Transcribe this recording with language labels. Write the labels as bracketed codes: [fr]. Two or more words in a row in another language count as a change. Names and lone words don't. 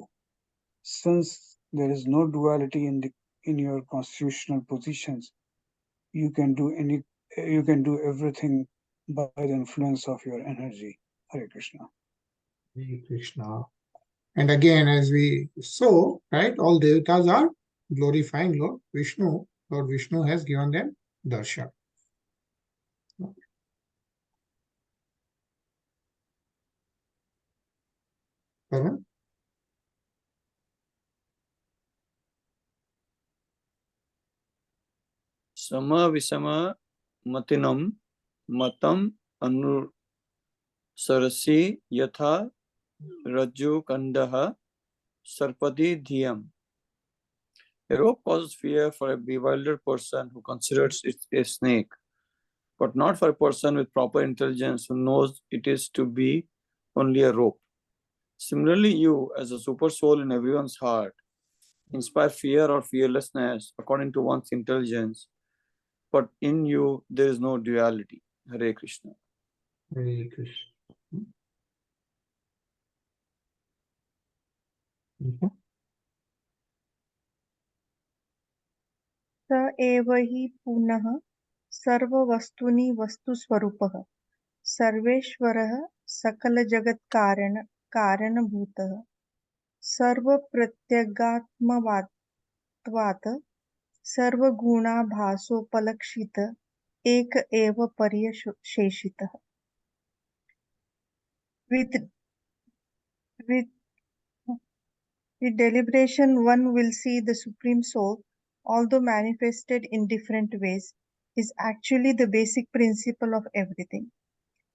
[en] Since there is no duality in your constitutional positions, you can do everything by the influence of your energy. Hare Krishna. Hare Krishna. And again, as we saw, right, all devatas are glorifying Lord Vishnu. Lord Vishnu has given them darshan. Pavan? [sa] Sama visama matinam matam anusarasi yatha rajju kandaha sarpadi dhyam. [en] A rope causes fear for a bewildered person who considers it a snake, but not for a person with proper intelligence who knows it is to be only a rope. Similarly, you, as a super soul in everyone's heart, inspire fear or fearlessness according to one's intelligence, but in you there is no duality. Hare Krishna. Hare Krishna. Okay. [sa] स एव हि पुनः सर्ववस्तूनि वस्तुस्वरूपः सर्वेश्वरः सकलजगत्कारणभूतः सर्वप्रत्यगात्मत्वात् सर्वगुणाभासोपलक्षित एक एव पर्यशेषितः. [en] With deliberation, one will see the Supreme Soul, although manifested in different ways, is actually the basic principle of everything.